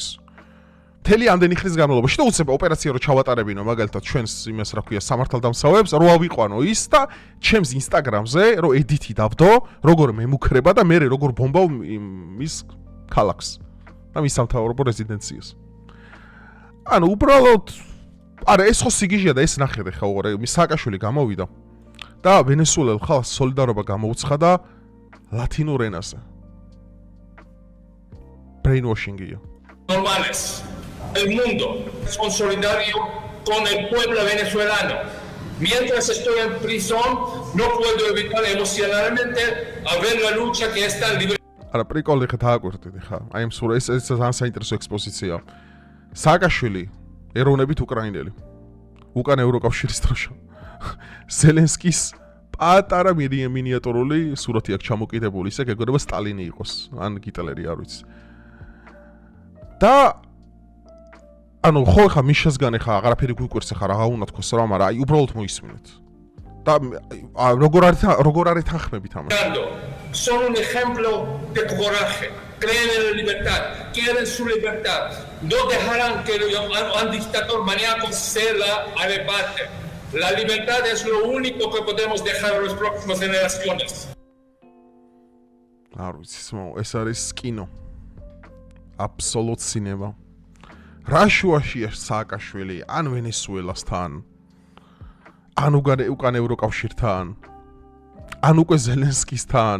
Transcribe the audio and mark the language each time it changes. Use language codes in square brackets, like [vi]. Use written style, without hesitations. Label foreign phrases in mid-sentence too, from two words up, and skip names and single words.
[ka] მთელი ამდენი ხნის განმავლობაში და უცებ ოპერაცია რო ჩავატარებინო მაგალითად ჩვენს იმას რა ქვია სამართალდამცავებს რო ავიყვანო ის და ჩემს ინსტაგრამზე რო ედიტი დავდო, როგორ მემუქრება და მე როგორ ბომბავ მის ქალაქს და მის სამთავრობო რეზიდენციას. ანუ უბრალოდ არა ეს ხო სიგიჟეა და ეს ნახეთ ხა უყურე სააკაშვილი გამოვიდა და ვენესუელელ ხალხს სოლიდარობა გამოუცხადა ლათინურ ენაზე. brainwashing-ია. [es] Normales. El mundo son solidario con el pueblo venezolano. Mientras estoy en prisión, no puedo evitar emocionalmente a ver la lucha que está libre. [ka] არა პრიკოლი ხეთ აკვირდით ხა. აი ამ სულ ეს ძალიან საინტერესო ექსპოზიციაა. სააკაშვილი ეროვნებით უკრაინელი. უკან ევროკავშირის დროშა. ზელენსკის პატარა მინიატურული სურათი აქვს ჩამოკიდებული, ისე გეგონება სტალინი იყოს, ან გიტლერი არ ვიცი. და ანუ ხო ხა მიშასგან ხა აღარაფერი გვიკვირს ხა რა უნდა თქოს რა, მაგრამ აი უბრალოდ მოისმინეთ. და როგორ არის თანხმებით ამას? [es] Son un ejemplo de coraje. Creen en la libertad, quieren su libertad. No dejarán que un dictador maníaco se la arrebate. La libertad es lo único que podemos dejar a las próximas generaciones. [ka] არ ვიცი, ეს არის კინო. [en] absolute cinema. [ka] რა შუაშია სააკაშვილი ან ვენესუელასთან? ან უკან ევროკავშირთან? ან უკვე ზელენსკისთან?